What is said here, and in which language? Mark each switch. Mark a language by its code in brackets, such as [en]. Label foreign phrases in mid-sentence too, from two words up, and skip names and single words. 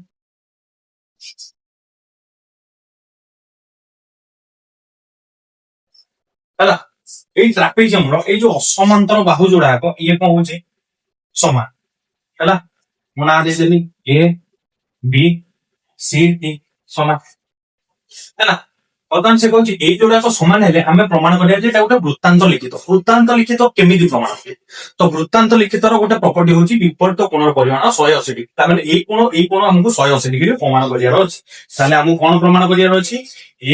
[or] ହେଲା ଏଇ ଟ୍ରାପେଜିୟମର ଏଇ ଯୋଉ ଅସମାନ୍ତର ବାହୁ ଯୋଡାକ ଇଏ କଣ ହଉଛି ସମାନ ହେଲା ମୁଁ ନାଁ ଦେଇଦେଲି ଏ বি সি ডি সমান ହେଲା ବର୍ତ୍ତମାନ ସେ କହୁଛି ଏଇ ଯୋଉଟାକ ସମାନ ହେଲେ ଆମେ ପ୍ରମାଣ କରିବା ଯେ ଏଟା ଗୋଟେ ବୃତ୍ତାନ୍ତ ଲିଖିତ କେମିତି ପ୍ରମାଣ ହୁଏ ତ ବୃତ୍ତାନ୍ତ ଲିଖିତର ଗୋଟେ ପ୍ରପର୍ଟି ହଉଛି ବିପରୀତ କୋଣର ପରିମାଣ 180 ଡିଗ୍ରୀ ତାମାନେ ଏଇ କୋଣ ଆମକୁ 180 ଡିଗ୍ରୀ ପ୍ରମାଣ କରିବାର ଅଛି ତାହେଲେ ଆମକୁ କଣ ପ୍ରମାଣ କରିବାର ଅଛି ଏ